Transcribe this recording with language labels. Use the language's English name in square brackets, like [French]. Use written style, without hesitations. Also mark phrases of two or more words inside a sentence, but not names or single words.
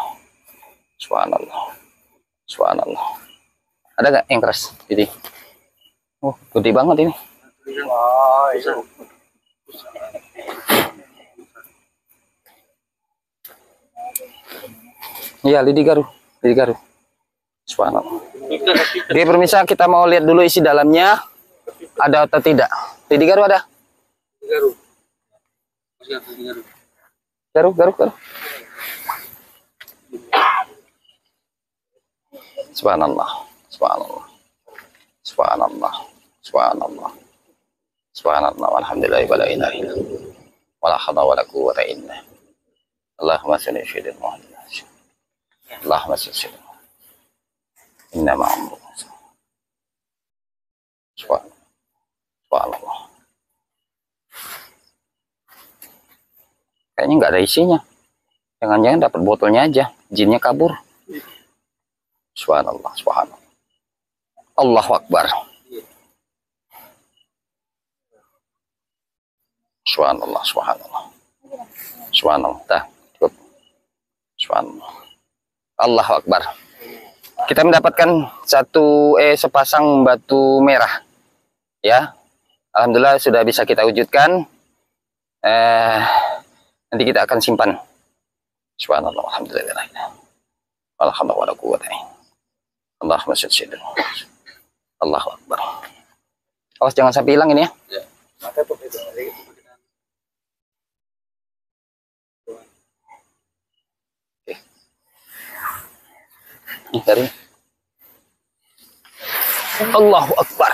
[Arabic] سبحان الله. سبحان الله. [Indonesian] Ada nggak yang keras? Jadi, oh, gede banget ini. Iya, lidi garu, lidi garu. Subhanallah. Oke, pemirsa, kita mau lihat dulu isi dalamnya ada atau tidak. Lidi garu ada? Garu. Garu, garu, garu. [Arabic] سبحان الله، سبحان الله، سبحان الله، سبحان الله. سبحان الله والحمد لله ولا إله إلا الله ولا حول ولا قوة إلا بالله. اللهم صل على سيدنا محمد. اللهم صل على إنما أمره. Subhanallah. [Indonesian] Kayaknya nggak ada isinya. Jangan-jangan dapat botolnya aja, jinnya kabur. [Arabic] سبحان الله، سبحان الله. الله أكبر. سبحان الله، سبحان الله. [Indonesian] Subhanallah. Dah, cukup. Subhanallah. [Arabic] الله أكبر. [Indonesian] Kita mendapatkan sepasang batu merah. Ya. Alhamdulillah sudah bisa kita wujudkan. Nanti kita akan simpan. [Arabic] سبحان الله، الحمد لله. الحمد لله، اللهم صل على محمد. الله أكبر. [Indonesian] Awas jangan sampai hilang ini ya. Ya. [Arabic] Dari الله أكبر.